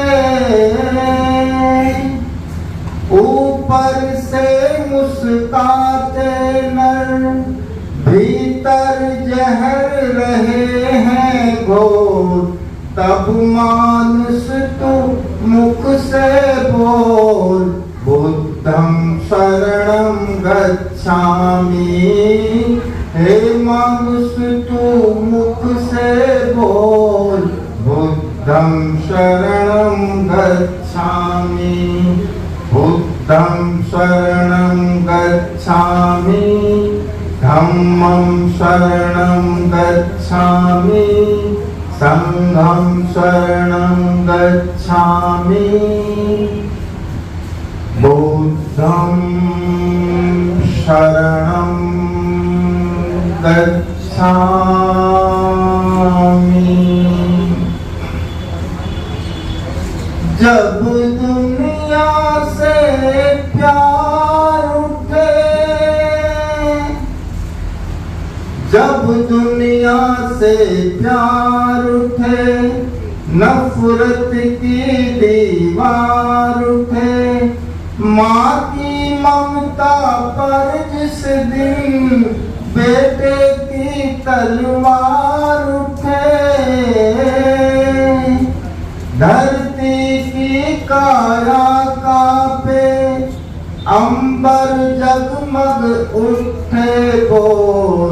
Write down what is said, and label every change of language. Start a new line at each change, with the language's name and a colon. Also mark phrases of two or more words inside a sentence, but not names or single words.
Hindi: ऊपर से मुस्काते नर, भीतर जहर रहे हैं घोर। तब मानुष तू मुख से बोल,
Pali: बुद्धं शरणं गच्छामि।
Hindi: हे मानुष तू मुख से बोल,
Pali: बुद्धं शरणं गच्छामि। बुद्धं शरणं गच्छामि, धम्मं शरणं गच्छामि, संघं शरणं गच्छामि। बुद्धं शरणं गच्छामि।
Hindi: जब दुनिया से प्यार उठे, जब दुनिया से प्यार उठे, नफरत की दीवार उठे, माँ की ममता पर जिस दिन बेटे की तलवार उठे, धरती की काया कांपे, अंबर जगमग उठे बोल।